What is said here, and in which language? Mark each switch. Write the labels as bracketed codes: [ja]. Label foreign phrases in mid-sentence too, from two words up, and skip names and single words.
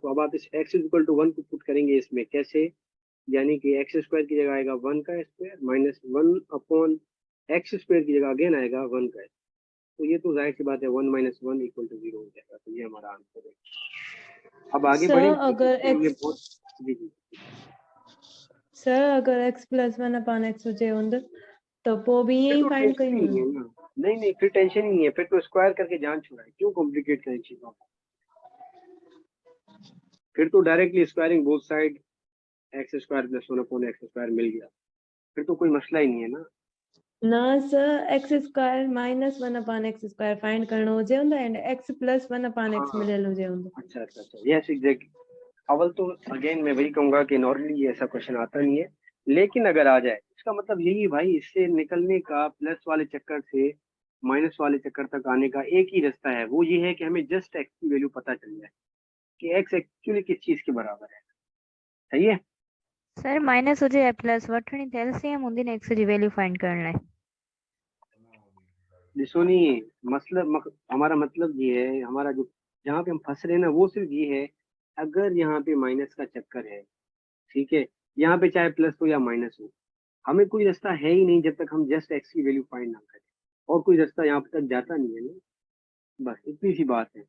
[hi] तो अब आप इस x [en] equal to [hi] 1 को पुट करेंगे इसमें, कैसे, यानी कि [en] x square [hi] की जगह आएगा 1 का स्क्वायर [en] minus 1 upon x square [hi] की जगह अगेन आएगा 1 का, तो ये तो जाहिर सी बात है [en] 1 minus 1 equal to 0 [hi] हो जाएगा, तो ये हमारा आंसर है। अब आगे बढ़े, सर अगर ये एक्स बहुत, जी जी, [sd] सर अगर [en] x plus 1 upon x [sd] हुजे हूंदो त पोइ बि ईअं [hi] फिर ई तो फाइंड टेंशन ही [sd] कयूं [hi] नहीं है ना, नहीं नहीं फिर टेंशन ही नहीं है, फिर तो स्क्वायर करके जान छुड़ाए, क्यों कॉम्प्लिकेट करें चीजों को, फिर तो [en] directly squaring both side, x square plus 1 upon x square [hi] मिल गया, फिर तो कोई मसला ही नहीं है ना। [sd] ना सर [en] x square minus 1 upon x square [sd] फाइंड करणो हुजे हूंदो [en] and x plus 1 upon x [sd] हाँ, मिलियल हुजे हूंदो। [hi] अच्छा अच्छा अच्छा, [en] yes exactly. [hi] अव्वल तो अगेन मैं वही कहूंगा कि नॉर्मली ऐसा क्वेश्चन आता नहीं है, लेकिन अगर आ जाए इसका मतलब यही है भाई, इससे निकलने का, प्लस वाले चक्कर से माइनस वाले चक्कर तक आने का एक ही रास्ता है, वो ये है कि हमें जस्ट एक्स की वैल्यू पता चल जाए कि एक्स एक्चुअली किस चीज के बराबर है, सही है। [sd] सर माइनस हुजे या प्लस वठणी त एलसीएम हूंदी न एक्स जी [en] value find [sd] करण लाइ। [hi] ॾिसो नहीं, हमारा मतलब ये है, हमारा जो जहाँ पे हम फंस रहे हैं ना, वो सिर्फ ये है, अगर यहाँ पे माइनस का चक्कर है, ठीक है, यहाँ पे चाहे प्लस हो या माइनस हो, हमें कोई रास्ता है ही नहीं जब तक हम जस्ट एक्स की [en] value find [hi] ना करें, और कोई रास्ता यहाँ तक जाता नहीं है ना, बस इतनी सी बात है।